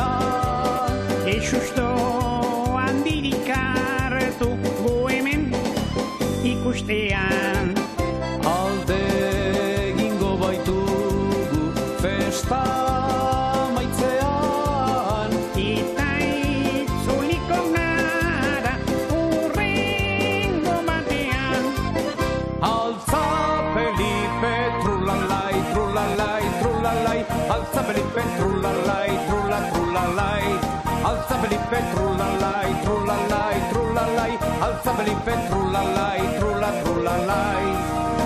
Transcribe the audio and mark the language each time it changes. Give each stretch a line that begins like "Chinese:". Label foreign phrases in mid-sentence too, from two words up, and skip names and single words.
Basque: Esusto handirik hartu gu hemen ikustean. Alde egingo baitugu festa maitzean. Eta itzuliko gara urrengo batean.
Spanish: Alza Felipe, trulalai, trulalai, trulalai, alza Felipe, trulalai, trulalai, alza Felipe, trulalai, trulalai, trulalai, alza Felipe, trulalai, trulalai.